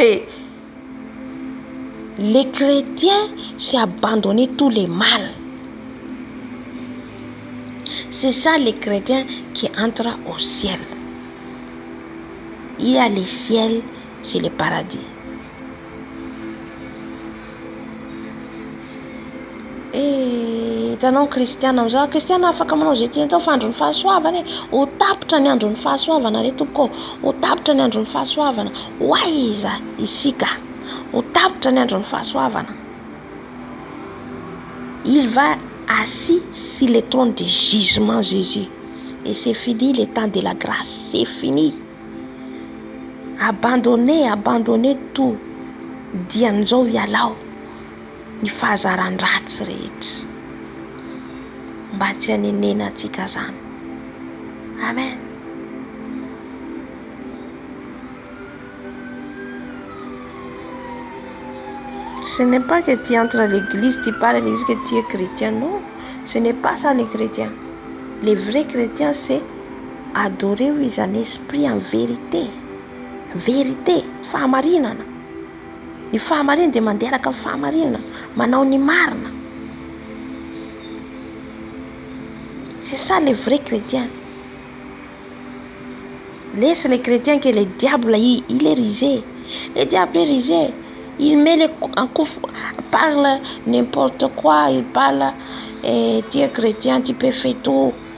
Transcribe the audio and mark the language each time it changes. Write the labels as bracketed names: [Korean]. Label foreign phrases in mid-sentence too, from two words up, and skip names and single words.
[French] Les chrétiens, c'est abandonner tous les mal. C'est ça les chrétiens qui entrent au ciel. Il y a le ciel, c'est le paradis. [Malagasy] Hitanao kristiana amin'izao, kristiana afaka manao zay tiany tao fa andron'ny fahasoavana ho tapitra ny andron'ny fahasoavana re tompoko, ho tapitra ny andron'ny fahasoavana. Hoaiza isika ho tapitra ny andron'ny fahasoavana. [French] Il va assis sur le trône de jugement, Jésus. Et c'est fini le temps de la grâce. C'est fini. Abandonnez tout. [Malagasy] Dian'izao ialao ny fahazaran-dratsy rehetra. Mba tsy hanenena antsika zany. Amen. [French] Ce n'est pas que tu entres à l'église, tu parles à l'église que tu es chrétien. Non, ce n'est pas ça les chrétiens. Les vrais chrétiens, c'est adorer un esprit en vérité. Vérité, [Malagasy] fahamarinana. Ny fahamarinana dia mandeha araka ny fahamarinana, manao ny marina. [French] C'est ça les vrais chrétiens. Laisse les chrétiens que le diable, il est risé. Le diable est risé. Il met en coup, parle n'importe quoi, il parle, tu es chrétien, tu peux faire tout.